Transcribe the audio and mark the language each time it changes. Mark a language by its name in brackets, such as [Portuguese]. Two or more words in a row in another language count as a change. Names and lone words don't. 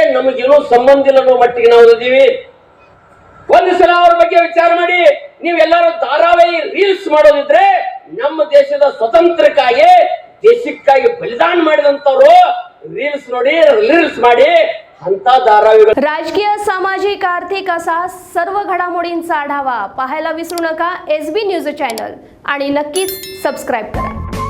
[Kannada] ನಮಗೇನೋ ಸಂಬಂಧ ಇಲ್ಲ ಅನ್ನೋ ಮಟ್ಟಿಗೆ ನಾವು ಇದ್ದೀವಿ. ಒಂದು ಸಲ ಅವ್ರ ಬಗ್ಗೆ ವಿಚಾರ ಮಾಡಿ. ನೀವೆಲ್ಲರೂ ಧಾರಾವಾಹಿ ರೀಲ್ಸ್ ಮಾಡೋದಿದ್ರೆ ನಮ್ಮ ದೇಶದ ಸ್ವತಂತ್ರಕ್ಕಾಗಿ ದೇಶಕ್ಕಾಗಿ ಬಲಿದಾನ ಮಾಡಿದಂತವ್ರು ರೀಲ್ಸ್ ನೋಡಿ, ರೀಲ್ಸ್ ಮಾಡಿ ಅಂತ ಧಾರಾವಾಹಿಗಳು. [Marathi] राजकीय, सामाजिक, आर्थिक असा सर्व घडामोडींचा आढावा पाहायला विसरू नका SB न्यूज चॅनल आणि नक्कीच सबस्क्राईब करा.